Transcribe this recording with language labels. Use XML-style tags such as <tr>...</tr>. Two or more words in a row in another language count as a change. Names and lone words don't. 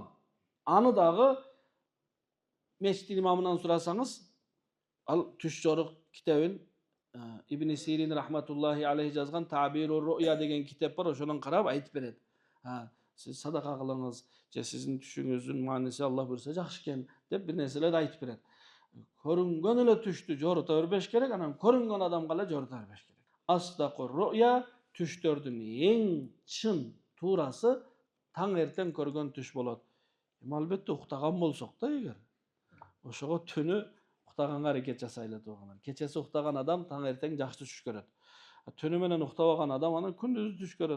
<ky>Аны дагы мечиттин имамынан сурасаңыз, ал түш жорук китебин Ibn Sirin</ky> <ar>رحمة الله عليه</ar> <ky>жазган Ta'birur Ru'ya деген китеп бар, ошонун карап айтып берет. Сиз садака кылыңыз, же сиздин түшүңүздүн мааниси Аллах буйрса жакшы экен деп бир нерселерди айтып берет. Көрүнгөн эле түштү жорута бербеш керек, анан көрүнгөн адамга эле жорута бербеш керек.</ky> <ar>أصدق الرؤيا</ar> <ky>түштөрдүн эң чын туурасы таң эртең көргөн түш болот. Албетте уктаган болсок да эгер, ошого түнү уктаганга аракет жасайлы туугандар. Кечеси уктаган адам таң эртең жакшы түш көрөт. Түнү менен уктабаган адам анан күндүз түш көрөт.</ky>